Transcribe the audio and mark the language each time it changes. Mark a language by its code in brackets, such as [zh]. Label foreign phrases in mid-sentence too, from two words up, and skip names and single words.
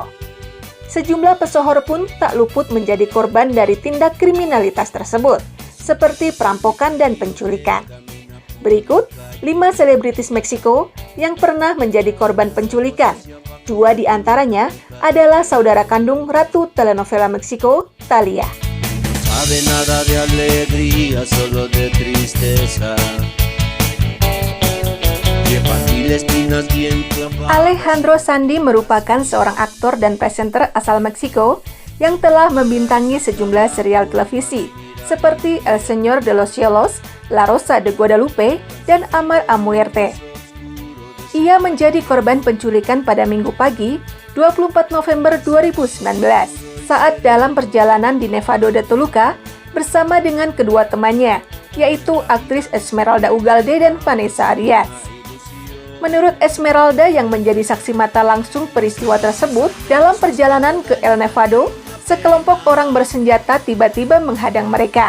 [id] Sejumlah pesohor pun tak luput menjadi korban dari tindak kriminalitas tersebut, seperti perampokan dan penculikan. Berikut 5 selebritis Meksiko yang pernah menjadi korban penculikan. 2 di antaranya adalah saudara kandung Ratu telenovela Meksiko, Thalía. [es] Sabe nada de alegría, solo de tristeza. [id] Alejandro Sandy merupakan seorang aktor dan presenter asal Meksiko yang telah membintangi sejumlah serial televisi seperti El Señor de los Cielos, La Rosa de Guadalupe, dan Amar a Muerte. Ia menjadi korban penculikan pada Minggu pagi, 24 November 2019, saat dalam perjalanan di Nevado de Toluca bersama dengan kedua temannya, yaitu aktris Esmeralda Ugalde dan Vanessa Arias. Menurut Esmeralda yang menjadi saksi mata langsung peristiwa tersebut, dalam perjalanan ke El Nevado, sekelompok orang bersenjata tiba-tiba menghadang mereka.